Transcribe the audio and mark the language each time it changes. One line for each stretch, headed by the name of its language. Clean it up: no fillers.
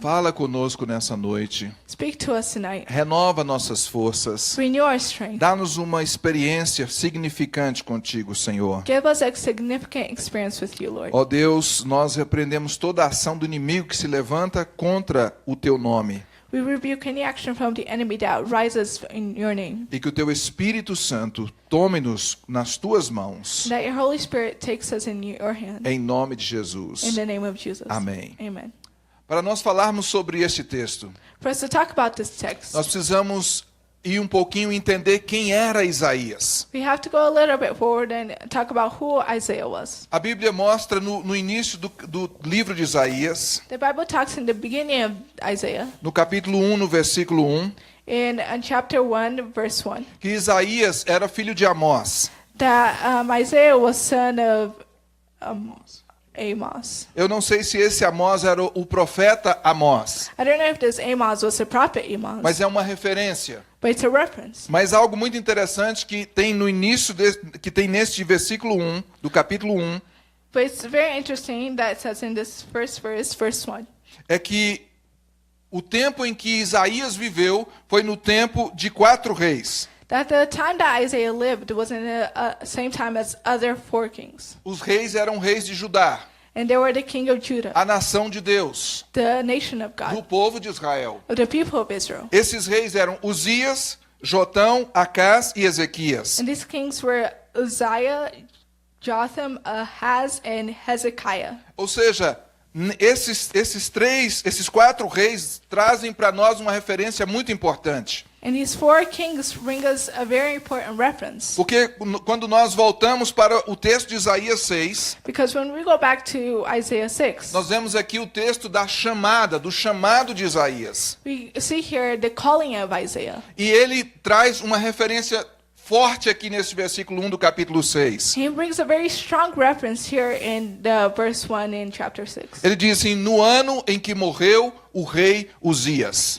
Portuguese: Fala conosco nessa noite.
English: Speak to us tonight.
Portuguese: Renova nossas forças.
English: Renew our strength.
Portuguese: Dá-nos uma experiência significante contigo, Senhor.
English: Give us a significant experience with you, Lord.
Portuguese: Ó Deus, nós repreendemos toda a ação do inimigo que se levanta contra o teu nome.
English: We rebuke any action from the enemy that rises in your name.
Portuguese: E que o teu Espírito Santo tome-nos nas tuas mãos.
English: That your Holy Spirit takes us in your hand.
Portuguese: Em nome de Jesus.
English: In the name of Jesus.
Portuguese: Amém.
English: Amen.
Portuguese: Para nós falarmos sobre este texto,
English: For us to talk about this text,
Portuguese: nós precisamos ir um pouquinho entender quem era Isaías.
English: we have to go a little bit forward and talk about who Isaiah was.
Portuguese: A Bíblia mostra no início do livro de Isaías,
English: The Bible talks in the beginning of Isaiah,
Portuguese: no capítulo 1, no versículo 1,
English: in chapter 1, verse 1,
Portuguese: que Isaías era filho de Amós.
English: that Isaiah was son of Amos.
Portuguese: Eu não sei se esse Amós era o profeta Amós,
English: I don't know if this Amos was the prophet Amos,
Portuguese: mas é uma referência.
English: but it's a reference.
Portuguese: Mas algo muito interessante que tem no início, que tem neste versículo 1, do capítulo 1,
English: But it's very interesting that it says in this first verse, verse 1,
Portuguese: é que o tempo em que Isaías viveu foi no tempo de 4 reis.
English: that the time that Isaiah lived was in the same time as other 4 kings.
Portuguese: Os reis eram reis de Judá,
English: And they were the king of Judah,
Portuguese: a nação de Deus,
English: the nation of
Portuguese: do
English: God,
Portuguese: povo de Israel.
English: of the people of Israel.
Portuguese: Esses reis eram Uzias, Jotão, Acás e Ezequias.
English: And these kings were Uzziah, Jotham, Ahaz, and Hezekiah.
Portuguese: Ou seja, esses 4 reis trazem para nós uma referência muito importante.
English: And these 4 kings bring us a very important reference.
Portuguese: Porque quando nós voltamos para o texto de Isaías 6,
English: Because when we go back to Isaiah 6,
Portuguese: nós vemos aqui o texto da chamada, do chamado de Isaías.
English: we see here the calling of Isaiah.
Portuguese: E ele traz uma referência forte aqui nesse versículo 1 do capítulo 6.
English: He brings a very strong reference here in the verse 1 in chapter 6.
Portuguese: Ele diz assim: no ano em que morreu o rei Uzias.